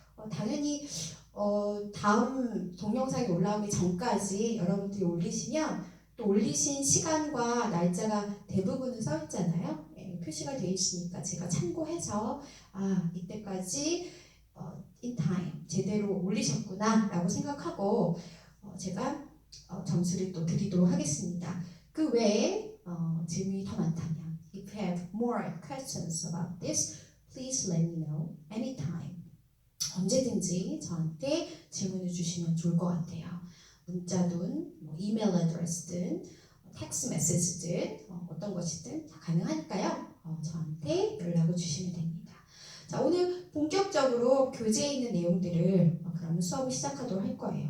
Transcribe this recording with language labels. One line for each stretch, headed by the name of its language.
Korean: 당연히 다음 동영상이 올라오기 전까지 여러분들이 올리시면 또 올리신 시간과 날짜가 대부분은 써 있잖아요. 표시가 되어 있으니까 제가 참고해서 이때까지
English: in time
Korean: 제대로 올리셨구나 라고 생각하고 제가 점수를 또 드리도록 하겠습니다. 그 외에 질문이 더 많다면
English: if you have more questions about this, please let me know anytime.
Korean: 언제든지 저한테 질문을 주시면 좋을 것 같아요. 문자든 이메일 어드레스든 텍스트 메시지든 어떤 것이든 다 가능하니까요. 저한테 연락을 주시면 됩니다. 자, 오늘 본격적으로 교재에 있는 내용들을 그러면 수업을 시작하도록 할 거예요.